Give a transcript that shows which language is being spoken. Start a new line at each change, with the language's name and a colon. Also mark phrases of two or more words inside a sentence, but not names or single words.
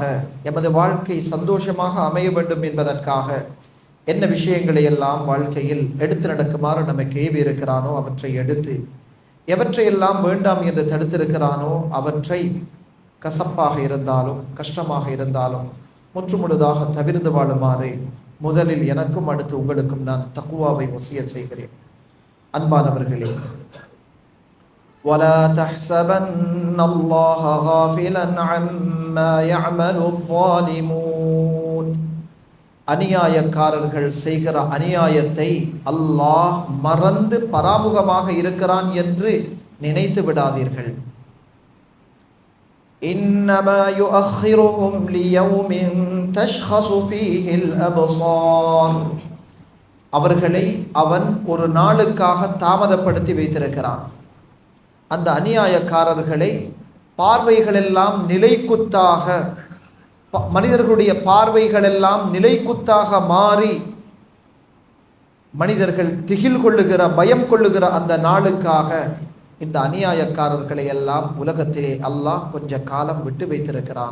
Tamil: எமது வாழ்க்கை சந்தோஷமாக அமைய வேண்டும் என்பதற்காக என்ன விஷயங்களை எல்லாம் வாழ்க்கையில் எடுத்து நடக்குமாறு நமக்கு ஏவி இருக்கிறானோ அவற்றை எடுத்து, எவற்றையெல்லாம் வேண்டாம் என்று தடுத்திருக்கிறானோ அவற்றை கசப்பாக இருந்தாலும் கஷ்டமாக இருந்தாலும் முற்றுமுழுதாக தவிர்த்து வாழுமாறு முதலில் எனக்கும் அடுத்து உங்களுக்கும் நான் தக்வாவை வசியத் செய்கிறேன். அன்பானவர்களே,
Arabic: وَلَا تَحْسَبَنَّ اللَّهَ غَافِلًا عَمَّا يَعْمَلُ الظَّالِمُونَ.
Tamil: அநியாயக்காரர்கள் செய்கிற அநியாயத்தை அல்லாஹ் மறந்து பராமுகமாக இருக்கிறான் என்று நினைத்து விடாதீர்கள்.
Arabic: إنما يؤخرهم ليوم تشخص فيه الأبصار.
Tamil: அவர்களை அவன் ஒரு நாளுக்காக தாமதப்படுத்தி வைத்திருக்கிறான். அந்த அநியாயக்காரர்களை பார்வைகளெல்லாம் நிலைக்குத்தாக, மனிதர்களுடைய பார்வைகளெல்லாம் நிலைக்குத்தாக மாறி மனிதர்கள் திகில் கொள்ளுகிற, பயம் கொள்ளுகிற அந்த நாளுக்காக இந்த அநியாயக்காரர்களை எல்லாம் உலகத்திலே அல்லாஹ் கொஞ்ச காலம் விட்டு வைத்திருக்கிறான்.